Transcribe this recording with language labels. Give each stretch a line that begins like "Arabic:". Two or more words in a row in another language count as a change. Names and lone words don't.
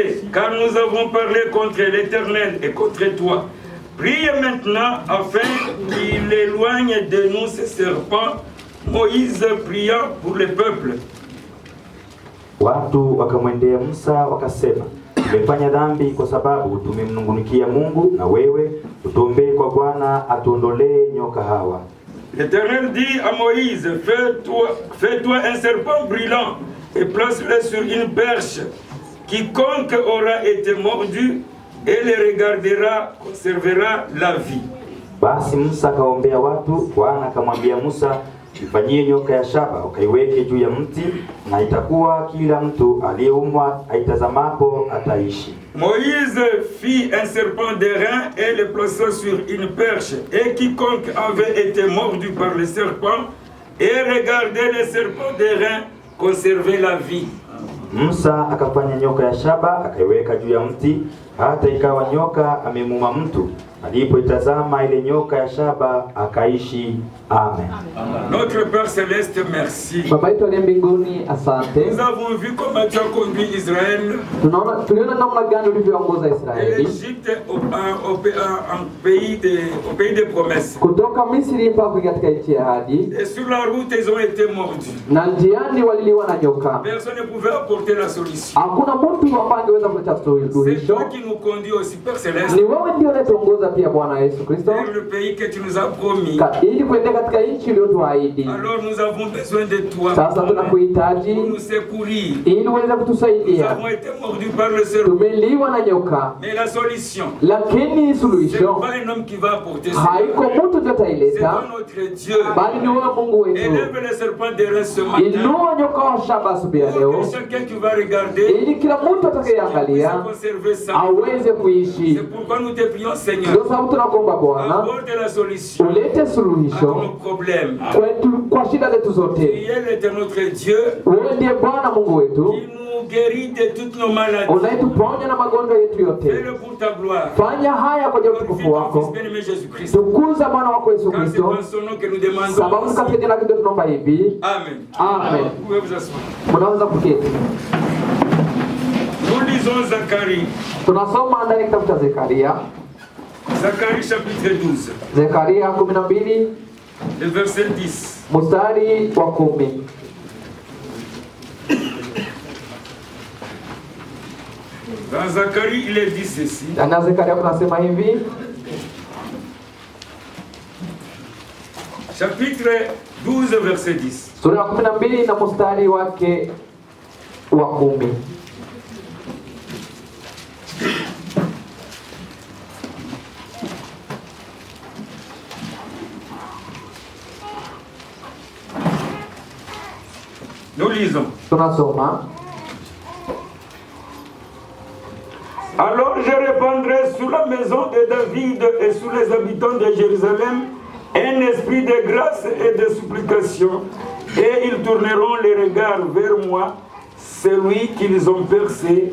French: car nous avons parlé contre l'Éternel et contre toi. Prie maintenant afin qu'il éloigne de nous ces serpents. Moïse pria pour le peuple.
Swahili: Watu wakamwendea Musa wakasema, tumefanya dhambi kwa sababu tumemnungunikia Mungu, na wewe utuombee kwa Bwana atuondolee nyoka hawa.
French: L'Éternel dit à Moïse, fais-toi un serpent brûlant et place-le sur une perche. Quiconque aura été mordu et le regardera conservera la vie.
Swahili: Basi Musa akaombea watu. Bwana akamwambia Musa, ifanyie nyoka ya shaba ukaiweke juu ya mti, na itakuwa kila mtu aliyeumwa aitazamapo ataishi.
French: Moïse fit un serpent d'airain et le plaça sur une perche, et quiconque avait été mordu par le serpent et regardait le serpent d'airain conservait la vie.
Swahili: Musa akafanya nyoka ya shaba akaiweka juu ya mti, hata ikawa nyoka amemuma mtu, alipoitazama ile nyoka ya shaba akaishi. Amen.
French: Notre Père Céleste, merci.
Swahili: Baba yetu aliye mbinguni, asante.
French: Nous avons vu comment tu as conduit Israël.
Swahili: Tuliona namna gani ulivyoongoza Israeli
French: L'Égypte au pays des promesses.
Swahili: kutoka Misri mpaka katika nchi ya ahadi,
French: Et sur la route ils ont été mordus.
Swahili: na njiani waliliwa na nyoka.
French: Personne ne pouvait apporter la solution.
Swahili: Hakuna mtu ambaye angeweza kuleta
French: C'est
Swahili: suluhisho.
French: toi qui nous conduis aussi, Père Céleste,
Swahili: Ni wewe ndiye unayetuongoza pia Bwana Yesu Kristo,
French: vers le pays que tu nous as promis.
Swahili: ili kuendea katika nchi uliyotuahidi.
French: Alors nous avons besoin de toi.
Swahili: Sasa tunakuhitaji
French: Pour nous secourir.
Swahili: ili uweze
French: Nous
Swahili: kutusaidia.
French: avons été mordus par le serpent.
Swahili: Tumeliwa na nyoka,
French: Mais la solution,
Swahili: lakini
French: c'est
Swahili: suluhisho
French: pas un homme qui va apporter ça.
Swahili: haiko mtu ndiye
French: C'est
Swahili: ataileta,
French: pas notre Dieu.
Swahili: bali ni wewe Mungu wetu.
French: Élève le serpent d'airain ce matin.
Swahili: Inua nyoka wa shaba asubuhi ya
French: Pour
Swahili: leo,
French: que chacun qui va regarder
Swahili: ili kila mtu
French: puisse
Swahili: atakayeangalia
French: conserver ça.
Swahili: aweze kuishi.
French: C'est pourquoi nous te prions, Seigneur.
Swahili: Ndio sababu tunakuomba Bwana
French: Apporte la solution
Swahili: ulete
French: à
Swahili: suluhisho
French: nos problèmes.
Swahili: kwetu, kwa shida zetu zote.
French: Tu es notre Dieu
Swahili: Wewe ndiye Bwana Mungu wetu
French: qui nous guérit de toutes nos maladies.
Swahili: unayetuponya na magonjwa yetu yote.
French: Fais-le pour ta gloire.
Swahili: Fanya haya kwa ajili ya
French: Glorifie
Swahili: utukufu
French: ton
Swahili: wako.
French: Fils bien-aimé Jésus-Christ.
Swahili: Tukuza Bwana wako Yesu
French: Car c'est
Swahili: Kristo,
French: dans son nom que nous demandons.
Swahili: sababu katika
French: Aussi.
Swahili: jina lake ndio tunaomba hivi. Amen. Amen.
French: Vous pouvez vous asseoir.
Swahili: Mnaweza kuketi.
French: Nous lisons Zacharie.
Swahili: Tunasoma ndani ya kitabu cha Zekaria.
French: Zacharie chapitre 12,
Swahili: Zekaria 12
French: le verset 10.
Swahili: mstari wa 10.
French: Dans Zacharie, il est dit ceci.
Swahili: Ndani ya Zekaria tunasema hivi,
French: Chapitre 12, verset 10.
Swahili: sura ya 12 na mstari wake wa 10.
French: Nous lisons.
Swahili: Tunasoma,
French: Alors je répandrai sur la maison de David et sur les habitants de Jérusalem un esprit de grâce et de supplication, et ils tourneront les regards vers moi, celui qu'ils ont percé.